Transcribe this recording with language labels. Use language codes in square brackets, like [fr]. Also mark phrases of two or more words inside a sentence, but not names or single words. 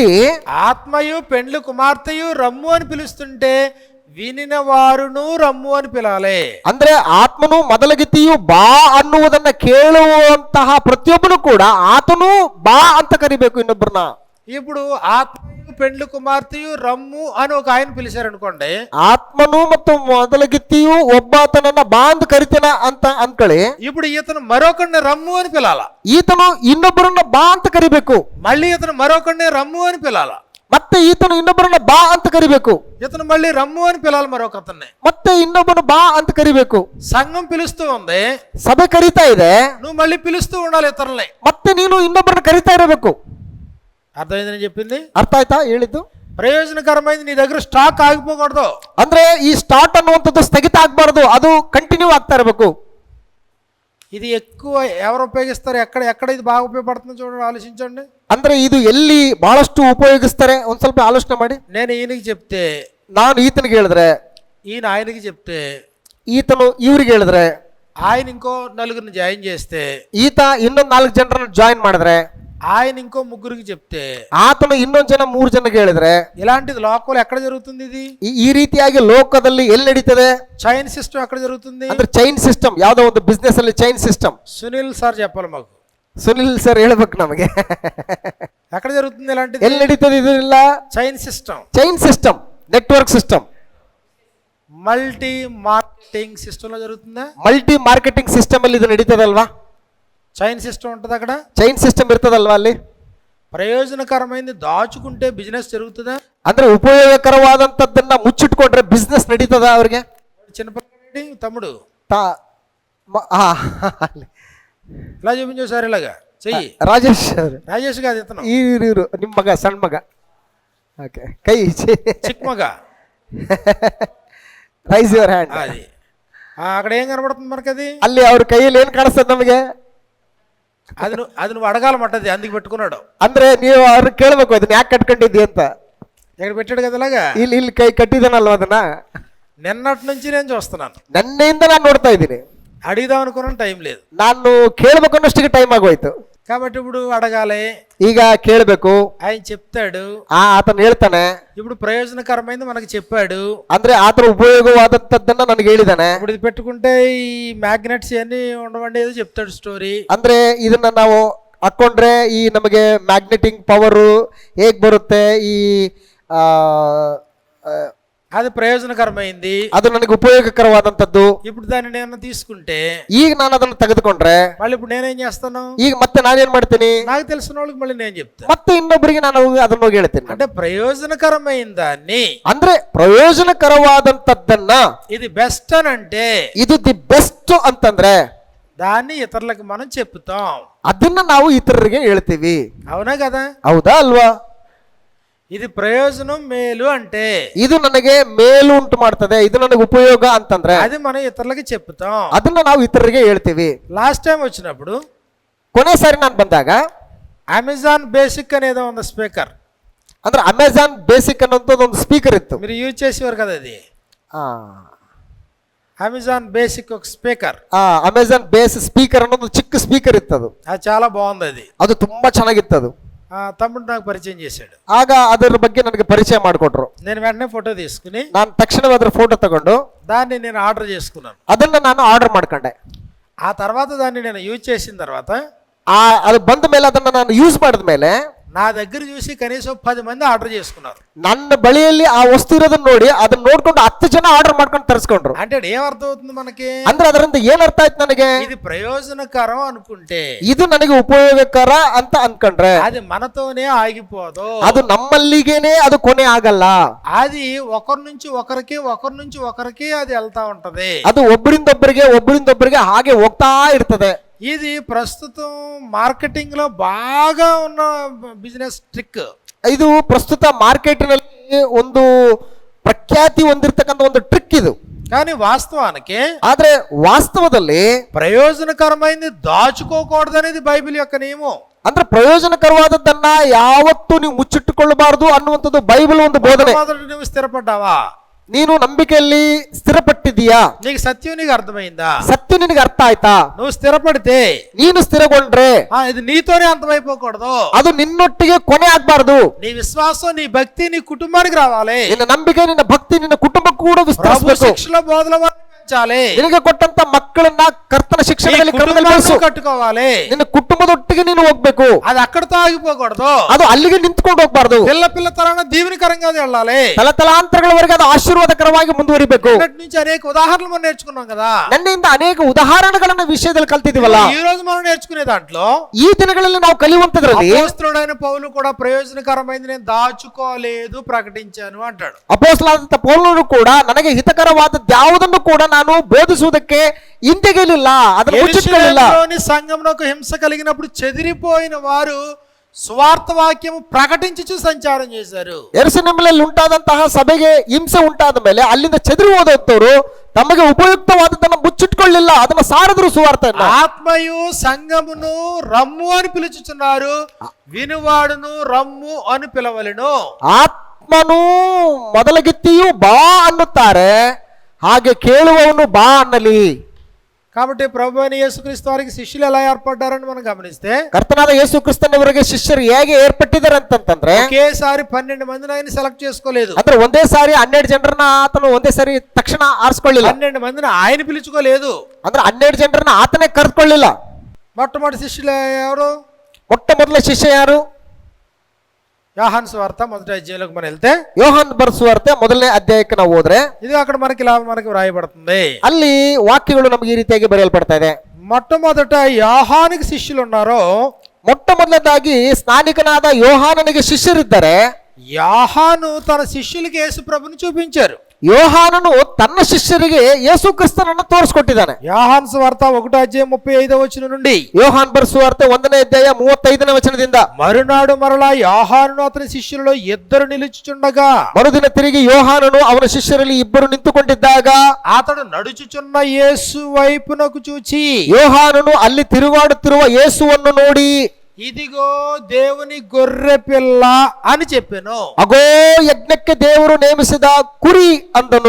[te] ఆత్మయు పెండ్లి కుమార్తెయు రమ్ము అని పిలుస్తుంటే వినిన వారును రమ్ము అని పిలాలి. [kn] ಅಂದ್ರೆ ಆತ್ಮನು ಮೊದಲಗಿತ್ತಿಯು ಬಾ ಅನ್ನುವುದನ್ನ ಕೇಳುವಂತಹ ಪ್ರತಿಯೊಬ್ಬನು ಕೂಡ ಆತನು ಬಾ ಅಂತ ಕರಿಬೇಕು ಇನ್ನೊಬ್ಬರನ್ನ. [te] ఇప్పుడు ఆత్మయు పెండ్లి కుమార్తెయు రమ్ము అని ఒక ఆయన పిలిచారు అనుకోండి, [kn] ಆತ್ಮನು ಮತ್ತು ಮೊದಲಗಿತ್ತಿಯು ಒಬ್ಬಾತನನ್ನ ಬಾ ಅಂತ ಕರಿತೇನ ಅಂತ ಅನ್ಕೊಳ್ಳಿ. [te] ఇప్పుడు ఇతను మరొకడిని రమ్ము అని పిలాల, [kn] ಈತನು ಇನ್ನೊಬ್ಬರನ್ನ ಬಾ ಅಂತ ಕರಿಬೇಕು. [te] మళ్ళీ ఇతను మరొకడిని రమ్ము అని పిలాల, [kn] ಮತ್ತೆ ಈತನು ಇನ್ನೊಬ್ಬರನ್ನ ಬಾ ಅಂತ ಕರಿಬೇಕು. [te] ఇతను మళ్ళీ రమ్ము అని పిలాలి మరొక అతన్ని, [kn] ಮತ್ತೆ ಇನ್ನೊಬ್ಬನು ಬಾ ಅಂತ ಕರಿಬೇಕು. [te] సంఘం పిలుస్తూ ఉంది, [kn] ಸಭೆ ಕರಿತಾ ಇದೆ, [te] నువ్వు మళ్ళీ పిలుస్తూ ఉండాలి ఇతరుల్ని. [kn] ಮತ್ತೆ ನೀನು ಇನ್ನೊಬ್ಬರನ್ನ ಕರಿತಾ ಇರಬೇಕು. [te] అర్థమైందని చెప్పింది. [kn] ಅರ್ಥ ಆಯ್ತಾ ಹೇಳಿದ್ದು? [te] ప్రయోజనకరమైంది నీ దగ్గర స్టాక్ ఆగిపోకూడదు. [kn] ಅಂದ್ರೆ ಈ ಸ್ಟಾರ್ಟ್ ಅನ್ನುವಂಥದ್ದು ಸ್ಥಗಿತ ಆಗ್ಬಾರ್ದು, ಅದು ಕಂಟಿನ್ಯೂ ಆಗ್ತಾ ಇರಬೇಕು. [te] ఇది ఎక్కువ ఎవరు ఉపయోగిస్తారు, ఎక్కడ ఎక్కడ ఇది బాగా ఉపయోగపడుతుందో చూడండి, ఆలోచించండి. [kn] ಅಂದ್ರೆ ಇದು ಎಲ್ಲಿ ಬಹಳಷ್ಟು ಉಪಯೋಗಿಸ್ತಾರೆ ಒಂದ್ ಸ್ವಲ್ಪ ಆಲೋಚನೆ ಮಾಡಿ. [te] నేను ఈయనకి చెప్తే, [kn] ನಾನು ಈತನಿಗೆ ಹೇಳಿದ್ರೆ, [te] ఈయన ఆయనకి చెప్తే, [kn] ಈತನು ಇವ್ರಿಗೆ ಹೇಳಿದ್ರೆ, [te] ఆయన ఇంకో నలుగురిని జాయిన్ చేస్తే, [kn] ಈತ ಇನ್ನೊಂದ್ 4 ಜನರನ್ನು ಜಾಯಿನ್ ಮಾಡಿದ್ರೆ, [te] ఆయన ఇంకో ముగ్గురికి చెప్తే, [kn] ಆತನು ಇನ್ನೊಂದ್ ಜನ 3 ಜನಕ್ಕೆ ಹೇಳಿದ್ರೆ, [te] ఇలాంటిది లోకంలో ఎక్కడ జరుగుతుంది? ఇది [kn] ಈ ರೀತಿಯಾಗಿ ಲೋಕದಲ್ಲಿ ಎಲ್ಲಿ ನಡೀತದೆ? [en] chain system [te] ఎక్కడ జరుగుతుంది? [kn] ಅಂದ್ರೆ [en] chain system, [kn] ಯಾವ್ದೋ ಒಂದು ಬಿಸ್ನೆಸ್ ಅಲ್ಲಿ [en] chain system. [te] సునీల్ సార్ చెప్పాలి మాకు. [kn] ಸುನಿಲ್ ಸರ್ ಹೇಳ್ಬೇಕು ನಮಗೆ. [te] ఎక్కడ జరుగుతుంది ఇలాంటిది? [kn] ಎಲ್ಲಿ ನಡೀತದೆ ಇದೆಲ್ಲ? [en] chain system, chain system, network system, multi marketing system [te] లో జరుగుతుందా? [en] multi marketing system [kn] ಅಲ್ಲಿ ಇದು ನಡೀತದಲ್ವಾ? [en] chain system [te] ఉంటుంది అక్కడ, [en] chain system [kn] ಇರ್ತದಲ್ವಾ ಅಲ್ಲಿ? [te] ప్రయోజనకరమైనది దాచుకుంటే బిజినెస్ జరుగుతుందా? [kn] ಅಂದ್ರೆ ಉಪಯೋಗಕರವಾದಂತದ್ದನ್ನ ಮುಚ್ಚಿಟ್ಕೊಂಡ್ರೆ ಬಿಸ್ನೆಸ್ ನಡೀತದ ಅವ್ರಿಗೆ? [te] చిన్నపిల్లడి తమ్ముడు తా- ఇలా చూపించేసారు ఇలాగా చెయ్యి. [kn] ರಾಜೇಶ್ ಅವರು [te] రాజేష్ కాదు ఇతను, [kn] ಇವರು ನಿಮ್ಮ ಮಗ ಸಣ್ಣ ಮಗ. ಓಕೆ ಕೈ ಚಿಕ್ ಮಗ. [en] Raise your hand. [te] అది అక్కడ ఏం కనబడుతుంది మనకి? అది [kn] ಅಲ್ಲಿ ಅವ್ರ ಕೈಯಲ್ಲಿ ಏನ್ ಕಾಣಿಸ್ತದೆ ನಮಗೆ? [te] అది నువ్వు అడగాలమంటది, అందుకు పెట్టుకున్నాడు. [kn] ಅಂದ್ರೆ ನೀವು ಅವ್ರನ್ನ ಕೇಳ್ಬೇಕು ಅದನ್ನ ಯಾಕೆ ಕಟ್ಕೊಂಡಿದ್ದಿ ಅಂತ. [te] ఇక్కడ పెట్టాడు కదా ఇలాగా. [kn] ಇಲ್ಲಿ ಕೈ ಕಟ್ಟಿದಾನಲ್ವ ಅದನ್ನ [te] నిన్నటి నుంచి నేను చూస్తున్నాను. [kn] ನನ್ನಿಂದ ನಾನು ನೋಡ್ತಾ ಇದ್ದೀನಿ. [te] అడిగిదాం అనుకున్నాను, టైం లేదు. [kn] ನಾನು ಕೇಳ್ಬೇಕು ಅನ್ನೋಷ್ಟಿಗೆ ಟೈಮ್ ಆಗೋಯ್ತು. [te] కాబట్టి ఇప్పుడు అడగాలి, [kn] ಈಗ ಕೇಳಬೇಕು. [te] ఆయన చెప్తాడు. [kn] ಆತನ ಹೇಳ್ತಾನೆ. [te] ఇప్పుడు ప్రయోజనకరమైంది మనకి చెప్పాడు. [kn] ಅಂದ್ರೆ ಆತರ ಉಪಯೋಗವಾದಂತದ್ದನ್ನ ನನಗೆ ಹೇಳಿದಾನೆ. [te] ఇప్పుడు ఇది పెట్టుకుంటే ఈ మ్యాగ్నెట్స్ అన్ని ఉండవండి ఏదో చెప్తాడు స్టోరీ. [kn] ಅಂದ್ರೆ ಇದನ್ನ ನಾವು ಹಾಕೊಂಡ್ರೆ ಈ ನಮಗೆ [en] magneting power [kn] ಹೇಗ್ ಬರುತ್ತೆ, ಈ [te] అది ప్రయోజనకరమైంది, [kn] ಅದು ನನಗೆ ಉಪಯೋಗಕರವಾದಂತದ್ದು. [te] ఇప్పుడు దాన్ని నేను తీసుకుంటే [kn] ಈಗ ನಾನು ಅದನ್ನ ತೆಗೆದುಕೊಂಡ್ರೆ [te] మళ్ళీ ఇప్పుడు నేనేం చేస్తాను? [kn] ಈಗ ಮತ್ತೆ ನಾನೇನ್ ಮಾಡ್ತೀನಿ? [te] నాకు తెలిసిన వాళ్ళకి మళ్ళీ నేను చెప్తాను. [kn] ಮತ್ತೆ ಇನ್ನೊಬ್ಬರಿಗೆ ನಾನು ಅದನ್ನ ಹೋಗಿ ಹೇಳ್ತೀನಿ. [te] అంటే ప్రయోజనకరమైన దాన్ని, [kn] ಅಂದ್ರೆ ಪ್ರಯೋಜನಕರವಾದಂತದ್ದನ್ನ [te] ఇది బెస్ట్ అని అంటే [kn] ಇದು [en] the best [kn] ಅಂತಂದ್ರೆ [te] దాన్ని ఇతరులకు మనం చెప్తాం. [kn] ಅದನ್ನ ನಾವು ಇತರರಿಗೆ ಹೇಳ್ತೀವಿ. [te] అవునా కదా? [kn] ಹೌದಾ ಅಲ್ವಾ? [te] ఇది ప్రయోజనం మేలు అంటే [kn] ಇದು ನನಗೆ ಮೇಲು ಉಂಟು ಮಾಡ್ತದೆ, ಇದು ನನಗೆ ಉಪಯೋಗ ಅಂತಂದ್ರೆ [te] అది మనం ఇతరులకి చెప్తాం. [kn] ಅದನ್ನ ನಾವು ಇತರರಿಗೆ ಹೇಳ್ತೀವಿ. [en] last time [te] వచ్చినప్పుడు [kn] ಕೊನೆ ಸಾರಿ ನಾನು ಬಂದಾಗ [te] అమెజాన్ బేసిక్ అనేది ಒಂದು స్పీకర్, [kn] ಅಂದ್ರೆ ಅಮೆಜಾನ್ ಬೇಸಿಕ್ ಅನ್ನೋದು ಒಂದು ಸ್ಪೀಕರ್ ಇತ್ತು. [te] మీరు యూజ్ చేసేవారు కదా అది. అమెజాన్ బేసిక్ ఒక స్పీకర్, [kn] ಅಮೆಜಾನ್ ಬೇಸ್ ಸ್ಪೀಕರ್ ಅನ್ನೋದು ಚಿಕ್ಕ ಸ್ಪೀಕರ್ ಇತ್ತು. [te] అది చాలా బాగుంది. అది [kn] ಅದು ತುಂಬಾ ಚೆನ್ನಾಗಿತ್ತು. ಅದು [te] తమ్ముడు నాకు పరిచయం చేశాడు. [kn] ಆಗ ಅದರ ಬಗ್ಗೆ ನನಗೆ ಪರಿಚಯ ಮಾಡಿಕೊಟ್ರು. [te] నేను వెంటనే ఫోటో తీసుకుని [kn] ನಾನು ತಕ್ಷಣವೇ ಅದರ ಫೋಟೋ ತಗೊಂಡು [te] దాన్ని నేను ఆర్డర్ చేసుకున్నాను. [kn] ಅದನ್ನ ನಾನು ಆರ್ಡರ್ ಮಾಡ್ಕೊಂಡೆ. [te] ఆ తర్వాత దాన్ని నేను యూజ్ చేసిన తర్వాత [kn] ಅದು ಬಂದ ಮೇಲೆ ಅದನ್ನ ನಾನು ಯೂಸ್ ಮಾಡಿದ ಮೇಲೆ [te] నా దగ్గర చూసి కనీసం 10 మంది ఆర్డర్ చేసుకున్నారు. [kn] ನನ್ನ ಬಳಿಯಲ್ಲಿ ಆ ವಸ್ತು ಇರೋದನ್ನ ನೋಡಿ ಅದನ್ನ ನೋಡ್ಕೊಂಡು 10 ಜನ ಆರ್ಡರ್ ಮಾಡ್ಕೊಂಡು ತರಿಸ್ಕೊಂಡ್ರು. [te] అంటే ఏం అర్థం అవుతుంది మనకి? [kn] ಅಂದ್ರೆ ಅದರಿಂದ ಏನ್ ಅರ್ಥ ಆಯ್ತು ನನಗೆ? [te] ఇది ప్రయోజనకరం అనుకుంటే, [kn] ಇದು ನನಗೆ ಉಪಯೋಗಕರ ಅಂತ ಅನ್ಕೊಂಡ್ರೆ [te] అది మనతోనే ఆగిపోదు. [kn] ಅದು ನಮ್ಮಲ್ಲಿಗೇನೆ ಅದು ಕೊನೆ ಆಗಲ್ಲ. [te] అది ఒకరి నుంచి ఒకరికి అది వెళ్తా ఉంటది. [kn] ಅದು ಒಬ್ಬರಿಂದೊಬ್ಬರಿಗೆ ಹಾಗೆ ಹೋಗ್ತಾ ಇರ್ತದೆ. [te] ఇది ప్రస్తుతం మార్కెటింగ్ లో బాగా ఉన్న [en] business trick. [kn] ಇದು ಪ್ರಸ್ತುತ ಮಾರ್ಕೆಟ್ನಲ್ಲಿ ಒಂದು ಪ್ರಖ್ಯಾತಿ ಹೊಂದಿರತಕ್ಕಂತ ಒಂದು ಟ್ರಿಕ್ ಇದು. [te] కానీ వాస్తవానికి [kn] ಆದ್ರೆ ವಾಸ್ತವದಲ್ಲಿ [te] ప్రయోజనకరమైనది దాచుకోకూడదనేది బైబిల్ యొక్క నియమం. [kn] ಅಂದ್ರೆ ಪ್ರಯೋಜನಕರವಾದದ್ದನ್ನ ಯಾವತ್ತೂ ನೀವು ಮುಚ್ಚಿಟ್ಟುಕೊಳ್ಳಬಾರದು ಅನ್ನುವಂಥದ್ದು ಬೈಬಲ್ ಒಂದು ಬೋಧನೆ. [te] నువ్వు స్థిరపడ్డావా? [kn] ನೀನು ನಂಬಿಕೆಯಲ್ಲಿ ಸ್ಥಿರಪಟ್ಟಿದೀಯಾ? [te] నీకు సత్యం నీకు అర్థమైందా? [kn] ಸತ್ಯ ನಿನಗೆ ಅರ್ಥ ಆಯ್ತಾ? [te] నువ్వు స్థిరపడితే [kn] ನೀನು ಸ್ಥಿರಗೊಂಡ್ರೆ [te] ఇది నీతోనే అంతమైపోకూడదు. [kn] ಅದು ನಿನ್ನೊಟ್ಟಿಗೆ ಕೊನೆ ಆಗ್ಬಾರ್ದು. [te] నీ విశ్వాసం, నీ భక్తి నీ కుటుంబానికి రావాలి. [kn] ನಿನ್ನ ನಂಬಿಕೆ, ನಿನ್ನ ಭಕ್ತಿ ನಿನ್ನ ಕುಟುಂಬಕ್ಕೂ ಕೂಡ ವಿಸ್ತರಿಸಬೇಕು. [te] శిక్షలో బోధల పెంచాలి. [kn] ನಿನಗೆ ಕೊಟ್ಟಂತ ಮಕ್ಕಳನ್ನ ಕರ್ತನ ಶಿಕ್ಷಣದಲ್ಲಿ [te] ಕಟ್ಟುకోవాలి. [kn] ನಿನ್ನ ಕುಟುಂಬದೊಟ್ಟಿಗೆ ನೀನು ಹೋಗ್ಬೇಕು. [te] అది అక్కడితో ఆగిపోకూడదు. [kn] ಅದು ಅಲ್ಲಿಗೆ ನಿಂತ್ಕೊಂಡು ಹೋಗ್ಬಾರ್ದು. [te] పిల్ల తరాన దీవెనకరంగా వెళ్ళాలి. [kn] ತಲತಲಾಂತರಗಳವರೆಗೆ ಅದು ಆಶೀರ್ವಾದಕರವಾಗಿ ಮುಂದುವರಿಬೇಕು. [te] నుంచి అనేక ఉదాహరణలు మనం నేర్చుకున్నాం కదా. [kn] ನನ್ನಿಂದ ಅನೇಕ ಉದಾಹರಣೆಗಳನ್ನ ವಿಷಯದಲ್ಲಿ ಕಲ್ತಿದೀವಲ್ಲ. [te] ఈ రోజు మనం నేర్చుకునే దాంట్లో [kn] ಈ ದಿನಗಳಲ್ಲಿ ನಾವು ಕಲಿಯುವಂತದ್ರಲ್ಲಿ [te] అపోస్తలుడైన పౌలు కూడా ప్రయోజనకరమైనది నేను దాచుకోలేదు ప్రకటించాను అంటాడు. [kn] ಅಪೊಸ್ತಲನಾದಂತ ಪೌಲನು ಕೂಡ ನನಗೆ ಹಿತಕರವಾದದ್ದು ಯಾವುದನ್ನು ಕೂಡ ನಾನು ಬೋಧಿಸುವುದಕ್ಕೆ ಹಿಂದೆಗೆಯಲಿಲ್ಲ, ಅದನ್ನು ಮುಚ್ಚಿಟ್ಟುಕೊಳ್ಳಲಿಲ್ಲ. [te] సంఘమునకు హింస కలిగినప్పుడు చెదిరిపోయిన వారు సువార్త వాక్యము ప్రకటించుచు సంచారం చేశారు. [kn] ಯೆರೂಸಲೇಮಿನಲ್ಲಿ ಉಂಟಾದಂತಹ ಸಭೆಗೆ ಹಿಂಸೆ ಉಂಟಾದ ಮೇಲೆ ಅಲ್ಲಿಂದ ಚೆದರಿ ಹೋದಂತವರು ತಮಗೆ ಉಪಯುಕ್ತವಾದದ್ದನ್ನು ಮುಚ್ಚಿಟ್ಕೊಳ್ಳಿಲ್ಲ, ಅದನ್ನು ಸಾರಿದ್ರು ಸುವಾರ್ತೆಯನ್ನು. [te] ఆత్మయు సంఘమును రమ్ము అని పిలుచుచున్నారు, వినువాడును రమ్ము అని పిలవలెను. [kn] ಆತ್ಮನು ಮೊದಲಗಿತ್ತಿಯು ಬಾ ಅನ್ನುತ್ತಾರೆ, ಹಾಗೆ ಕೇಳುವವನು ಬಾ ಅನ್ನಲಿ. [te] కాబట్టి ప్రభు అయిన యేసుక్రీస్తు వారికి శిష్యులు ఎలా ఏర్పడ్డారని మనం గమనిస్తే, [kn] ಕರ್ತನಾದ ಯೇಸು ಕ್ರಿಸ್ತನವರಿಗೆ ಶಿಷ್ಯರು ಹೇಗೆ ಏರ್ಪಟ್ಟಿದ್ದಾರೆ ಅಂತಂದ್ರೆ [te] ఒకేసారి 12 మందిని ఆయన సెలెక్ట్ చేసుకోలేదు. [kn] ಅಂದ್ರೆ ಒಂದೇ ಸಾರಿ 12 ಜನರನ್ನ ಆತನು ಒಂದೇ ಸಾರಿ ತಕ್ಷಣ ಆರಿಸ್ಕೊಳ್ಳಿಲ್ಲ. [te] 12 మందిని ఆయన పిలుచుకోలేదు. [kn] ಅಂದ್ರೆ 12 ಜನರನ್ನ ಆತನೇ ಕರೆದುಕೊಳ್ಳಿಲ್ಲ. [te] మొట్టమొదటి శిష్యులు ఎవరు? [kn] ಮೊಟ್ಟ ಮೊದಲ ಶಿಷ್ಯ ಯಾರು? [te] యోహాను సువార్త 1వ అధ్యాయంలోకి మనం వెళ్తే, [kn] ಯೋಹಾನ್ ಬರೆಸುವಾರ್ತೆ 1ನೇ ಅಧ್ಯಾಯಕ್ಕೆ ನಾವು ಹೋದ್ರೆ [te] ఇది అక్కడ మనకి వ్రాయబడుతుంది. [kn] ಅಲ್ಲಿ ವಾಕ್ಯಗಳು ನಮಗೆ ಈ ರೀತಿಯಾಗಿ ಬರೆಯಲ್ಪಡ್ತಾ ಇದೆ. [te] మొట్టమొదట యోహానుకి శిష్యులు ఉన్నారో, [kn] ಮೊಟ್ಟ ಮೊದಲನೇದಾಗಿ ಸ್ನಾನಿಕನಾದ ಯೋಹಾನನಿಗೆ ಶಿಷ್ಯರಿದ್ದಾರೆ. [te] యోహాను తన శిష్యులకి యేసు ప్రభుని చూపించారు. [kn] ಯೋಹಾನನು ತನ್ನ ಶಿಷ್ಯರಿಗೆ ಯೇಸು ಕ್ರಿಸ್ತನನ್ನು ತೋರಿಸ್ಕೊಟ್ಟಿದ್ದಾನೆ. ಯೋಹಾನ್ ಸುವಾರ್ತ 1:35 నుండి ಯೋಹಾನ್ ಬರೆಸುವಾರ್ತೆ 1:35 [te] మరునాడు మరలా యోహానును అతని శిష్యులలో ఇద్దరు నిలుచుచుండగా [kn] ಮರುದಿನ ತಿರುಗಿ ಯೋಹಾನನು ಅವನ ಶಿಷ್ಯರಲ್ಲಿ ಇಬ್ಬರು ನಿಂತುಕೊಂಡಿದ್ದಾಗ [te] అతడు నడుచుచున్న యేసు వైపునకు చూచి [kn] ಯೋಹಾನನು ಅಲ್ಲಿ ತಿರುಗಾಡುತ್ತಿರುವ ಯೇಸುವನ್ನು ನೋಡಿ [te] ఇదిగో దేవుని గొర్రె పిల్ల అని చెప్పాను. [kn] ಅಗೋ ಯಜ್ಞಕ್ಕೆ ದೇವರು ನೇಮಿಸಿದ ಕುರಿ ಅಂದನು.